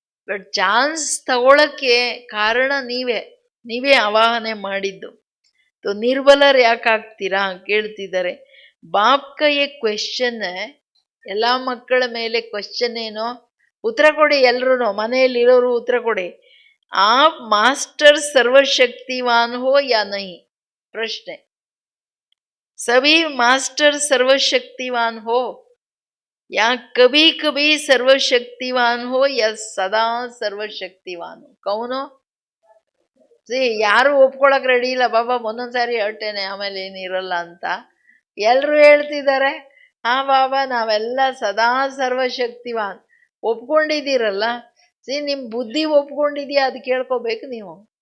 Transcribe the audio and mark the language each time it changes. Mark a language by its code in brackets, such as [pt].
[kn] But chance ತಗೊಳಕ್ಕೆ ಕಾರಣ ನೀವೇ ಆವಾಹನೆ ಮಾಡಿದ್ದು. तो ನಿರ್ಬಲರು ಯಾಕಾಗ್ತೀರಾ ಕೇಳ್ತಿದ್ದಾರೆ. [hi] ಬಾಪ್ಕ ಏ ಕ್ವೆಶ್ಚನ್, [kn] ಎಲ್ಲ ಮಕ್ಕಳ ಮೇಲೆ ಕ್ವೆಶ್ಚನ್ ಏನೋ, ಉತ್ತರ ಕೊಡಿ ಎಲ್ರು, ಮನೆಯಲ್ಲಿರೋರು ಉತ್ತರ ಕೊಡಿ. [hi] आप मास्टर सर्वशक्तिवान हो या नहीं? प्रश्न. सभी मास्टर सर्वशक्तिवान हो या कभी कभी सर्वशक्तिवान हो या सदा सर्वशक्तिवान हो? कौन हो? [kn] ಯಾರು ಒಪ್ಕೊಳಕ್ ರೆಡಿ ಇಲ್ಲ. ಬಾಬಾ ಒಂದೊಂದ್ಸಾರಿ ಹೇಳ್ತೇನೆ ಆಮೇಲೆ ಏನಿರಲ್ಲ ಅಂತ ಎಲ್ರು ಹೇಳ್ತಿದ್ದಾರೆ. ಹಾ ಬಾಬಾ ನಾವೆಲ್ಲ ಸದಾ ಸರ್ವಶಕ್ತಿವಾನ್. ಒಪ್ಕೊಂಡಿದ್ದೀರಲ್ಲ, ನಿಮ್ ಬುದ್ಧಿ ಒಪ್ಕೊಂಡಿದ್ಯಾ ಅದು ಕೇಳ್ಕೋಬೇಕು ನೀವು.